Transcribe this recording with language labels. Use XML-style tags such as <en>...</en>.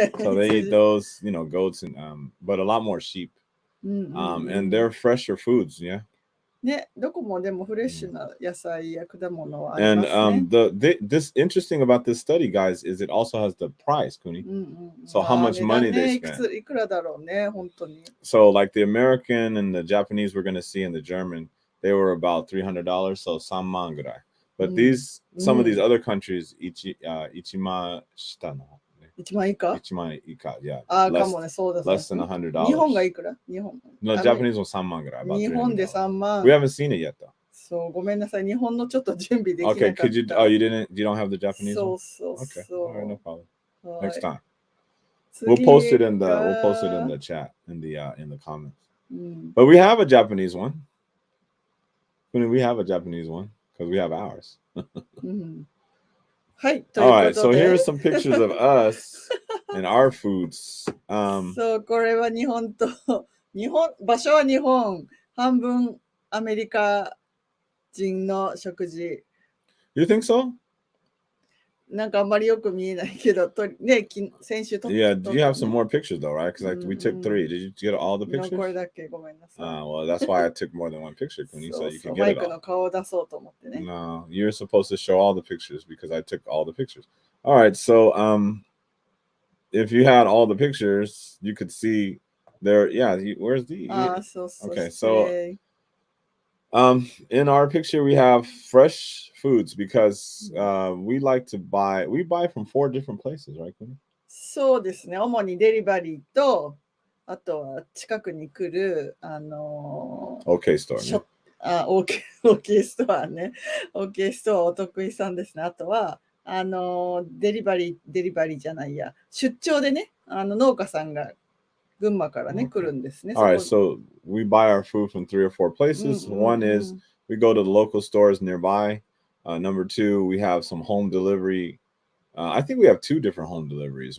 <en>so they eat those, goats and but a lot more sheep. And they're fresher foods, yeah.</en> <ja>ね、どこもでもフレッシュな野菜や果物はありますね。</ja> <en>And this interesting about this study, guys, is it also has the price, Kuni. So how much money they spent.</en> <ja>いくらだろうね、本当に。</ja> <en>So like the American and the Japanese we're going to see and the German, they were about $300, so</en> <ja>3万ぐらい.</ja> <en>But some of these other countries,</en> <ja>1万下の。 1万以下 1万以下、</ja> <en>yeah.</en> <ja>かもね、そうだ。</ja> <en>Less than $100.</en> <ja>日本がいくら日本。</ja> <en>No, Japanese</en> <ja>も3万ぐらい。日本で3万。</ja> <en>We haven't seen it yet, though.</en> <ja>そう、ごめんなさい。日本のちょっと準備できなかった。</ja> <en>Okay, could you, you don't have the Japanese one?</en> <ja>そう。</ja> <en>Okay, all right, no problem. Next time.</en> <ja>次</ja> <en>We'll post it in the chat, in the comments. But we have a Japanese one. We have a Japanese one, because we have ours.</en> <ja>はい。</ja> <en>All right, so here are some pictures of us and our foods.</en> <ja>そう、これは日本と、場所は日本、半分アメリカ人の食事。</ja> <en>You think so?</en> <ja>なんかあんまりよく見えないけど、ね、先週撮った。</ja> <en>Yeah, you have some more pictures though, right? Because we took 3. Did you get all the pictures?</en> <ja>これだけごめんなさい。</ja> <en>Well, that's why I took more than one picture, Kuni, so you can get it all.</en> <ja>マイクの顔を出そうと思ってね。</ja> <en>No, you're supposed to show all the pictures because I took all the pictures. All right, so if you had all the pictures, you could see there. Yeah, where's the? Okay, so in our picture we have fresh foods because we buy from 4 different places, right, Kuni?</en> <ja>そうですね。主にデリバリーと、あとは近くに来る OK ストアね。 OK ストアね。 OK ストアお得意さんですね。あとはデリバリーじゃないや、出張でね、農家さんが群馬からね、来るんですね。</ja> <en>All right, so we buy our food from 3 or 4 places. One is we go to the local stores nearby. Number 2, we have some home delivery. I think we have 2 different home deliveries.</en>